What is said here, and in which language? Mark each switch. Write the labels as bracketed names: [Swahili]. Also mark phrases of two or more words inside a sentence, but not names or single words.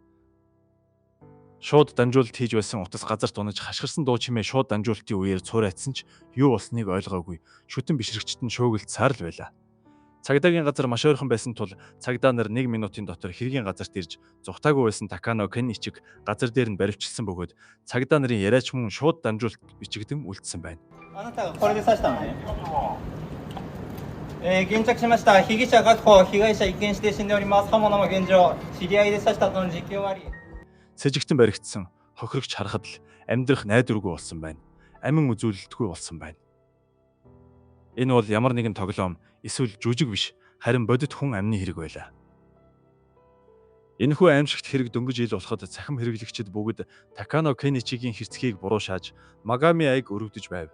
[Mongolian] Шууд дамжуулалт хийж байсан утас газарт унаж хашгирсан дуу чимээ шууд дамжуулалтын үеэр цуурайтсан ч юу болсныг ойлгоогүй. Шүтэн бишрэгчд нь шуугилцсаар л байлаа. Цагдаагийн газар маш ойрхон байсан тул цагдаа нар 1 минутын дотор хэргийн газарт ирж зүхтаагүй байсан Такано Кеничиг газар дээр нь баривчилсан бөгөөд цагдаа нарын яриач мөн шууд дамжуулалт бичигдэн үлдсэн байна. [Japanese] あなたがこれで刺したのね。現着しました。被疑者確保、被害者一見して死んでおります。刃物も現状、知り合いで刺したとの実況あり。 [Mongolian] Сэжигтэн баригдсан хохирогч харахад л амьдрах найдваргүй болсон байна. Амин үзүүлэлтгүй болсон байна. Энэ бол ямар нэгэн тоглоом эсвэл жүжиг биш, харин бодит хүн амны хэрэг байлаа. Энэхүү аимшигт хэрэг дөнгөж ил болоход цахим хэрэглэгчид бүгд Такано Кеничигийн хэрцгийг буруу шааж Магами Айг өрөвдөж байв.